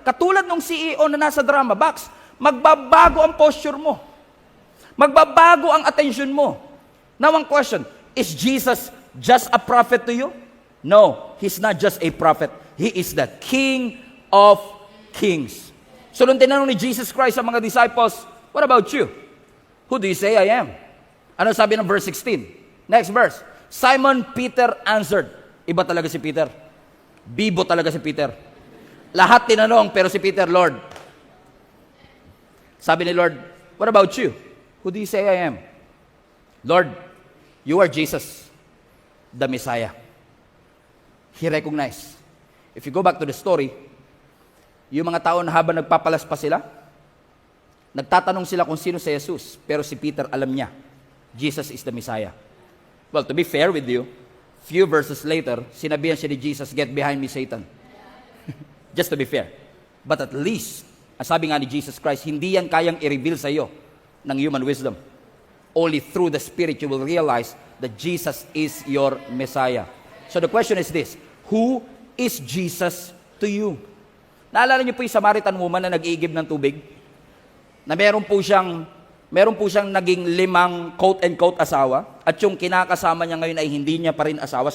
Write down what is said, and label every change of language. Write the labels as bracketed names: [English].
[Filipino] Katulad ng CEO na nasa drama box, magbabago ang posture mo. Magbabago ang attention mo. [English] Now, [Filipino] ang question, [English] is Jesus just a prophet to you? No, He's not just a prophet. He is the King of Kings. So, [Filipino] nung tinanong ni Jesus Christ sa mga disciples, [English] what about you? Who do you say I am? Ano sabi ng verse 16? Next verse. Simon Peter answered. [Filipino] Iba talaga si Peter. Bibo talaga si Peter. Lahat tinanong, pero si Peter, Lord. Sabi ni Lord, [English] what about you? Who do you say I am? Lord, you are Jesus, the Messiah. He recognized. If you go back to the story, [Filipino] yung mga tao na habang nagpapalaspas sila, nagtatanong sila kung sino si Jesus, pero si Peter alam niya, [English] Jesus is the Messiah. Well, to be fair with you, few verses later, [Filipino] sinabihan siya ni Jesus, [English] get behind me, Satan. Just to be fair. But at least, [Filipino] ang sabi nga ni Jesus Christ, hindi yan kayang i-reveal sa iyo ng human wisdom. [English] Only through the Spirit you will realize that Jesus is your Messiah. So the question is this, who is Jesus to you? [Filipino] Naalala niyo po yung Samaritan woman na nag-iigib ng tubig? Na meron po siyang naging 5 quote-and-quote asawa at yung kinakasama niya ngayon ay hindi niya pa rin asawa.